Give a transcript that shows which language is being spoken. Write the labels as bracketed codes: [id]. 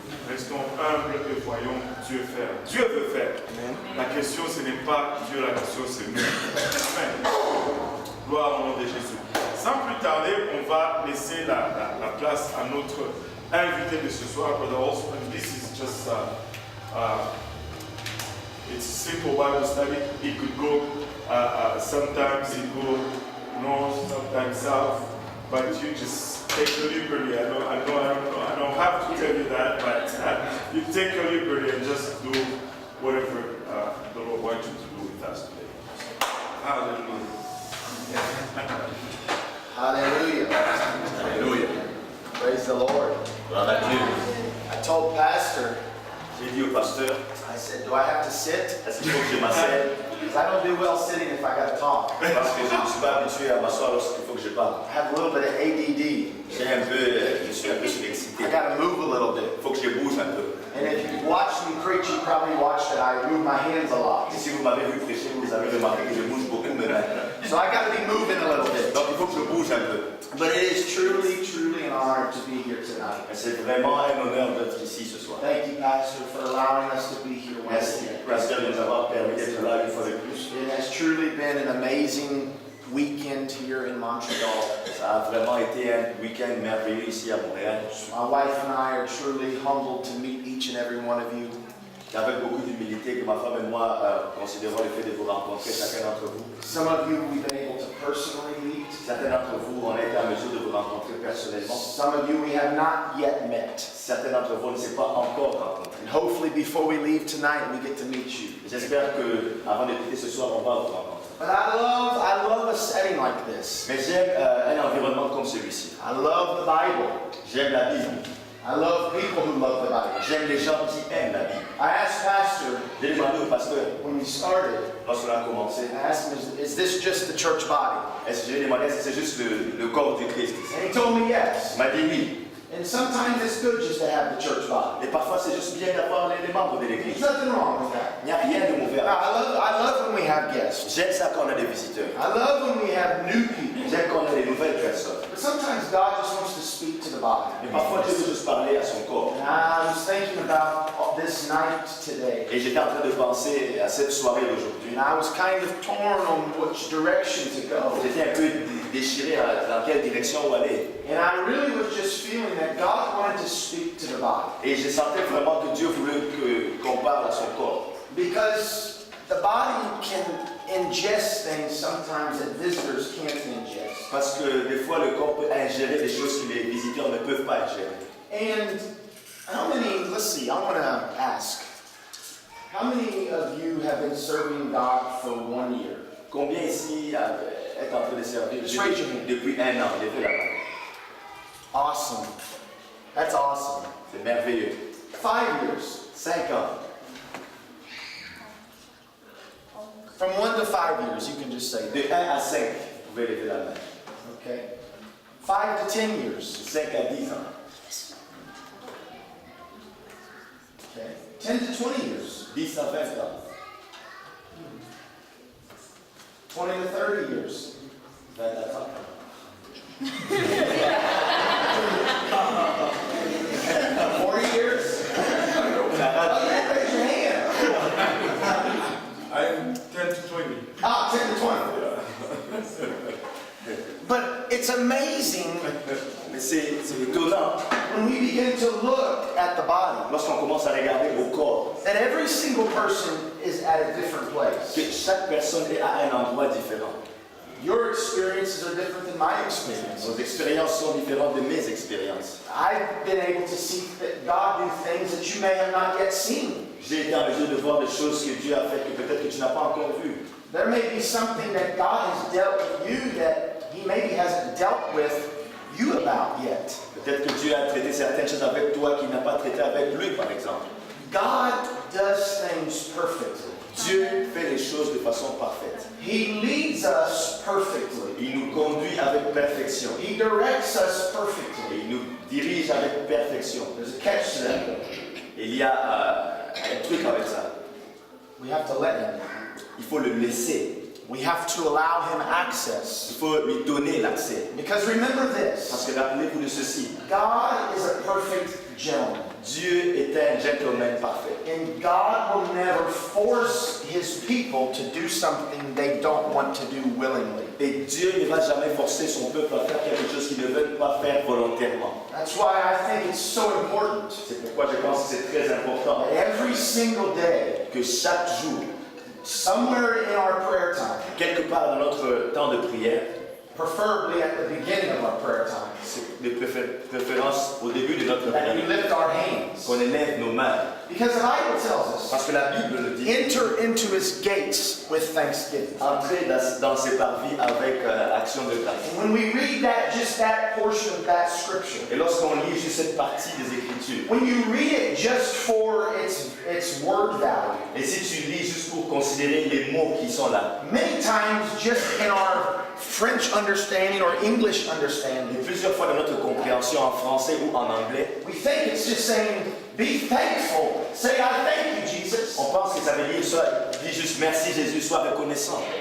[fr] Restons humbles et voyons Dieu faire. Dieu veut faire. Amen. La question, ce n'est pas Dieu, la question, c'est nous. Amen. Gloire au nom de Jésus. Sans plus tarder, on va laisser la place à notre invité de ce soir, Brother Hulsman. [en] This is just it's simple Bible study. It could go sometimes it go north, sometimes south, but you just take the liberty. I don't have to tell you that, but you take your liberty and just do whatever the Lord wants you to do with us today. Hallelujah. Hallelujah. [fr] Alléluia. [en] Praise the Lord. [fr] Gloire à Dieu. [en] I told Pastor, [fr] J'ai dit au pasteur, [en] I said, do I have to sit? [fr] est-ce qu'il faut que je m'asseye? [en] Because I don't do well sitting if I got to talk. [fr] Parce que je ne suis pas habitué à m'asseoir lorsqu'il faut que je parle. [en] I have a little bit of ADD. [fr] Je suis un peu surexcité. [en] I got to move a little bit. [fr] Il faut que je bouge un peu. [en] And if you watch me preach, you probably watched that I move my hands a lot. [fr] Et si vous m'avez vu prêcher, vous avez remarqué que je bouge beaucoup mes mains. [en] So I got to be moving a little bit. [fr] Donc il faut que je bouge un peu. [en] But it is truly, truly an honor to be here tonight. [fr] Et c'est vraiment un honneur d'être ici ce soir. [en] Thank you, Pastor, for allowing us to be here once [fr] Merci, [en] again. [fr] Pasteur, de nous avoir permis d'être là une fois de plus. [en] It has truly been an amazing weekend here in Montreal. [fr] Ça a vraiment été un week-end merveilleux ici à Montréal. [en] My wife and I are truly humbled to meet each and every one of you. [fr] C'est avec beaucoup d'humilité que ma femme et moi considérons le fait de vous rencontrer, chacun d'entre vous. [en] Some of you we've been able to personally meet. [fr] Certains d'entre vous, on a été en mesure de vous rencontrer personnellement. [en] Some of you we have not yet met. [fr] Certains d'entre vous ne s'est pas encore rencontrés. [en] And hopefully before we leave tonight, we get to meet you. [fr] J'espère qu'avant de quitter ce soir, on va vous rencontrer. [en] But I love a setting like this. [fr] Mais j'aime un environnement comme celui-ci. [en] I love the Bible. [fr] J'aime la Bible. [en] I love people who love the Bible. [fr] J'aime les gens qui aiment la Bible. [en] I asked Pastor [fr] J'ai demandé au pasteur, [en] when we started, [fr] lorsqu'on a commencé, [en] I asked him, is this just the church body? [fr] est-ce que j'ai demandé est-ce que c'est juste le corps du Christ? [en] And he told me yes. [fr] Il m'a dit oui. [en] And sometimes it's good just to have the church body. [fr] Et parfois, c'est juste bien d'avoir les membres de [en] There's [fr] l'église. [en] nothing wrong with that. [fr] Il n'y a rien de mauvais. [en] I love when we have guests. [fr] J'aime ça quand on a des visiteurs. [en] I love when we have new people. [fr] J'aime quand on a des nouvelles personnes. [en] But sometimes God just wants to speak to the body. [fr] Et parfois, Dieu veut juste parler à son corps. [en] And I was thinking about this night today. [fr] Et j'étais en train de penser à cette soirée d'aujourd'hui. [en] And I was kind of torn on which direction to go. [fr] J'étais un peu déchiré dans quelle direction aller. [en] And I really was just feeling that God wanted to speak to the body. [fr] Et je sentais vraiment que Dieu voulait qu'on parle à son corps. [en] Because the body can ingest things sometimes that visitors can't ingest. [fr] Parce que des fois, le corps peut ingérer des choses que les visiteurs ne peuvent pas ingérer. [en] And how many, let's see, I want to ask, how many of you have been serving God for 1 year? [fr] Combien ici est en train de servir [en] Just raise your hand. [fr] depuis 1 an? Levez la main. [en] Awesome. That's awesome. [fr] C'est merveilleux. [en] 5 years. [fr] 5 ans. [en] From 1 to 5 years, you can just say [fr] De [en] that. [fr] 1 à 5, vous pouvez lever la main. [en] Okay. 5 to 10 [fr] De [en] years. [fr] 5 à 10 ans. [en] Okay. 10 to 20 years. [fr] 10 à 20 ans. [en] 20 to 30 years. [fr] 20 à 30 ans. [en] 40 years. [fr] 40 [en] Oh, yeah, raise your hand. I'm 10 to 20. Ah, 10 to 20. But it's amazing [fr] Mais c'est étonnant [en] when we begin to look at the body [fr] lorsqu'on commence à regarder au corps [en] that every single person is at a different place. [fr] que chaque personne est à un endroit différent. [en] Your experiences are different than my [fr] Nos [en] experiences. [fr] expériences sont différentes de mes expériences. [en] I've been able to see that God do things that you may have not yet seen. [fr] J'ai été en mesure de voir des choses que Dieu a faites que peut-être que tu n'as pas encore vues. [en] There may be something that God has dealt with you that He maybe hasn't dealt with you about yet. [fr] Peut-être que Dieu a traité certaines choses avec toi qu'il n'a pas traité avec lui, par exemple. [en] God does things perfectly. [fr] Dieu fait les choses de façon parfaite. [en] He leads us perfectly. [fr] Il nous conduit avec perfection. [en] He directs us [fr] Et [en] perfectly. [fr] il nous dirige avec perfection. [en] There's a catch to that. [fr] Et il y a un truc avec ça. [en] We have to let Him. [fr] Il faut le laisser. [en] We have to allow Him access. [fr] Il faut lui donner l'accès. [en] Because remember [fr] Parce que rappelez-vous de ceci. [en] God is a perfect gentleman. [fr] Dieu est un gentleman parfait. [en] And God will never force His people to do something they don't want to do willingly. [fr] Et Dieu ne va jamais forcer son peuple à faire quelque chose qu'il ne veut pas faire volontairement. [en] That's why I think it's so important [fr] C'est pourquoi je pense que c'est très important [en] that every single day, [fr] que chaque jour, [en] somewhere in our prayer time, [fr] quelque part dans notre temps de prière, [en] preferably at the beginning of our prayer time, [fr] c'est de préférence au début de notre [en] that we [fr] prière, [en] lift our hands [fr] qu'on élève nos mains. [en] Because the Bible tells us, [fr] Parce que la Bible le dit. [en] enter into his gates with thanksgiving. [fr] Entrer dans ses parvis avec action de grâce. [en] And when we read that, just that portion of that scripture, [fr] Et lorsqu'on lit juste cette partie des Écritures, [en] when you read it just for its word value, [fr] et si tu lis juste pour considérer les mots qui sont là, [en] many times just in our French understanding or English [fr] et [en] understanding, [fr] plusieurs fois dans notre compréhension en français ou en anglais, [en] we think it's just saying, be thankful. Say, I thank you, Jesus. [fr] on pense que ça veut dire dis juste merci Jésus, sois reconnaissant.